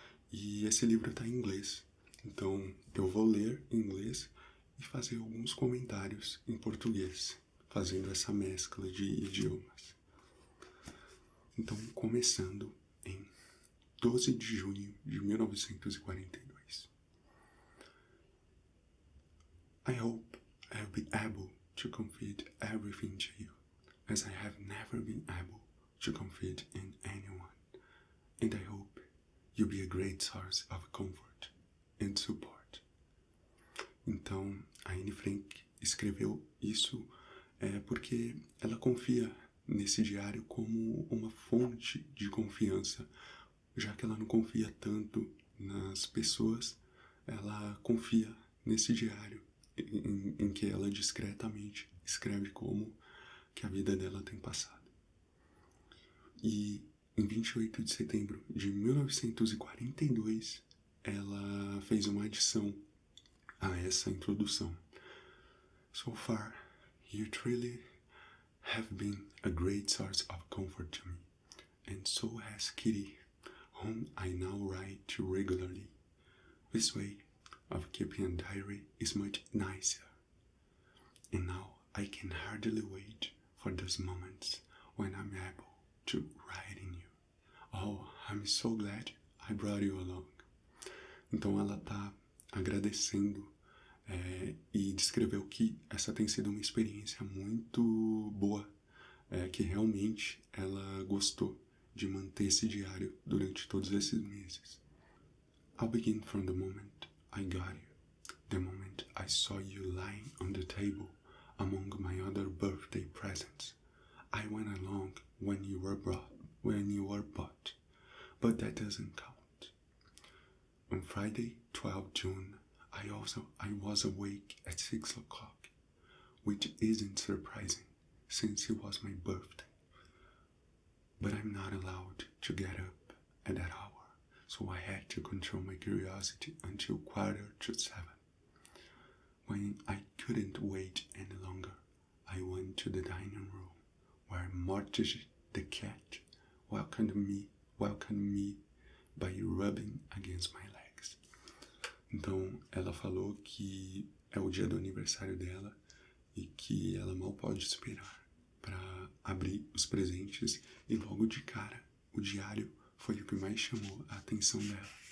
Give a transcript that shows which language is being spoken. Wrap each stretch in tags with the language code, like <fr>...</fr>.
<pt>E esse livro está em inglês, então eu vou ler em inglês e fazer alguns comentários em português, fazendo essa mescla de idiomas. Então, começando em 12 de junho de 1942.</pt> <en>I hope I'll be able to confide everything to you, as I have never been able to confide in anyone, and I hope you'll be a great source of comfort and support.</en> <pt>Então, a Anne Frank escreveu isso porque ela confia nesse diário como uma fonte de confiança, já que ela não confia tanto nas pessoas, ela confia nesse diário em que ela discretamente escreve como que a vida dela tem passado. E em 28 de setembro de 1942, ela fez uma adição a essa introdução.</pt> <en>So far, you truly have been a great source of comfort to me, and so has Kitty, whom I now write to regularly. This way of keeping a diary is much nicer, and now I can hardly wait for those moments when I'm able to write in you. Oh, I'm so glad I brought you along.</en> <pt>Então ela está agradecendo e descreveu que essa tem sido uma experiência muito boa, que realmente ela gostou de manter esse diário durante todos esses meses.</pt> <en>I'll begin from the moment I got you, the moment I saw you lying on the table among my other birthday presents. I went along when you were bought, but that doesn't count. On Friday, 12 June, I was awake at 6 o'clock, which isn't surprising since it was my birthday. But I'm not allowed to get up at that hour, so I had to control my curiosity until 6:45. When I couldn't wait any longer, I went to the dining room, where Mortige the cat welcomed me by rubbing against my legs.</en> <pt>Então, ela falou que é o dia do aniversário dela e que ela mal pode esperar para abrir os presentes e logo de cara o diário foi o que mais chamou a atenção dela.</pt>